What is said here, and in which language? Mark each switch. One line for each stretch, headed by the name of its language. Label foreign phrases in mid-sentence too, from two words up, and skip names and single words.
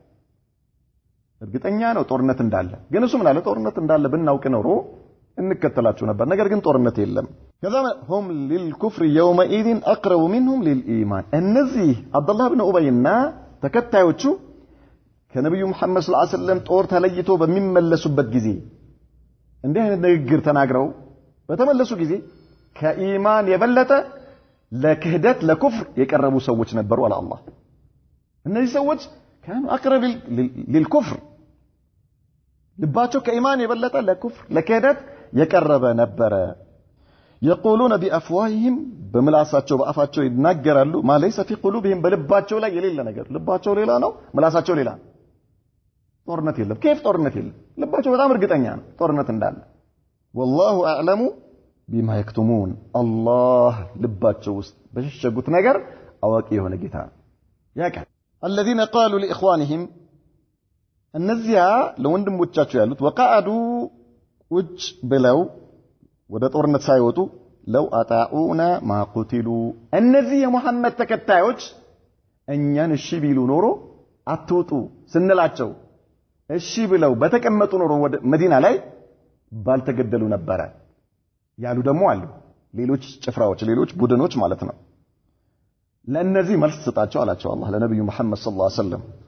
Amharic: እርግጠኛ ነው ጦርነት እንዳለ ግን እሱ ምን አለ ጦርነት እንዳለ ብናውቅ ኖሮ እንከተላችሁ ነበር ነገር ግን ጦርነት የለም ከዛ
Arabic: هم للكفر يومئذ اقرب منهم للايمان
Amharic: እነዚህ አብዱላህ ብን ኡበይና ተከታዮቹ ከነብዩ መሐመድ
Arabic: صلى الله عليه وسلم
Amharic: ጦር ተለይቶ በሚመለሱበት ጊዜ እንዲህ አይነት ንግግር ተናግረው በተመለሱ ጊዜ ከኢማን የበለጠ ለክህደት ለኩፍር የቀረቡ ሰዎች ነበሩ አለ አላህ እነዚህ ሰዎች
Arabic: كانوا اقرب للكفر
Amharic: ልባቸው ከኢማን የበለጠ ለኩፍር ለክህደት የቀረበ ነበር
Arabic: يقولون بافواههم
Amharic: በምላሳቸው በአፋቸው ይናገራሉ
Arabic: ما ليس في قلوبهم
Amharic: በልባቸው ላይ የሌለ ነገር ልባቸው ሌላ ነው ምላሳቸው ሌላ ጦርነት የለም كيف ጦርነት የለም ልባቸው በጣም እርግጠኛ ነው ጦርነት እንዳለ
Arabic: والله اعلم بما يكتمون الله
Amharic: ልባቸው ውስጥ በሸሸጉት ነገር አዋቂ የሆነ ጌታ ያውቃል
Arabic: الذين قالوا لاخوانهم
Amharic: እነዚያ ለወንድሞቻቸው ያሉት ወቃዱ ውጭ ብለው ወደ ጦርነት ሳይወጡ
Arabic: لو أطاعونا ما قتلوا
Amharic: እነዚህ የሙሐመድ ተከታዮች እኛን እሺ ቢሉ ኖሮ አትውጡ ስንላቸው እሺ ብለው በተቀመጡ ኖሮ ወደ መዲና ላይ ባልተገደሉ ነበረ ያሉ ደግሞ አሉ። ሌሎች ጭፍራዎች ሌሎች ቡድኖች ማለት ነው። ለነዚህ መልስ ሰጣቸው አላቸው አላህ ለነብዩ መሐመድ
Arabic: صلى الله عليه وسلم